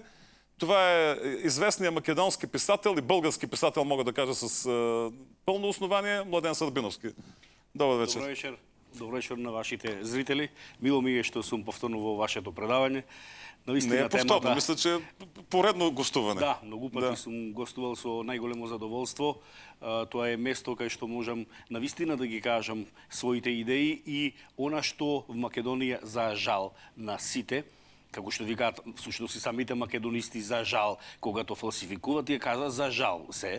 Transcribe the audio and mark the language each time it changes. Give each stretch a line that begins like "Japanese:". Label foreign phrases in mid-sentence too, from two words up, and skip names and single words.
Bulgarian: Това е известният македонски писател и български писател, мога да кажа с пълно основание, Младен Сърбиновски. Добър вечер. Добър вечер. Добър вечер на вашите зрители. Мило ми е, що съм повторно във вашето предаване. Не е повторно, мисля, че е поредно гостуване. Да, много пъти съм гостувал
Macedonian: со најголемо задоволство.
Bulgarian: Това е место
Macedonian: кај што можам навистина да ги кажам своите идеи и она што в Македонија за жал на сите, како што викаат всушност и самите македонисти за жал,
Bulgarian: когато фалсификуват,
Macedonian: тие каза за жал се.